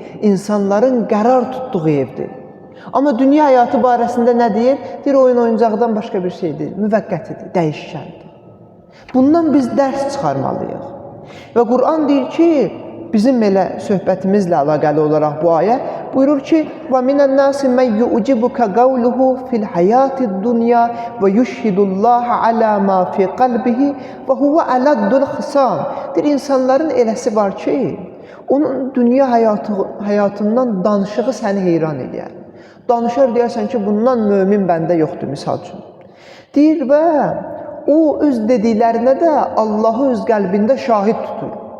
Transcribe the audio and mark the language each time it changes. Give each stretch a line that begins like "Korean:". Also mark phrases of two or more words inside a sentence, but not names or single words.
Azerbaijani: İnsanların qərar tutduğu evdir. Amma dünya həyatı barəsində nə deyir? Deyir, oyun oyuncaqdan başqa bir şey deyil. Müvəqqətidir, dəyişkəndir. Bundan biz dərs çıxarmalıyıq. Və Qur'an deyir ki, bizim elə söhbətimizlə əlaqəli olaraq bu ayə buyurur ki,
Arabic: وَمِنَ النَّاسِ مَنْ يُعْجِبُكَ قَوْلُهُ فِي الْحَيَاةِ الدُّنْيَا وَيُشْهِدُ اللّٰهَ عَلَى مَا فِي قَلْبِهِ وَهُوَ أَلَدُّ الْخِصَامِ
Azerbaijani: Deyir, insanların eləsi var ki, onun dünya həyatından danışığı səni heyran edir. Danışar deyərsən ki, bundan mömin bəndə yoxdur, misal üçün. Deyir və o öz dediklərinə də Allahı öz qəlbində şahid tutur.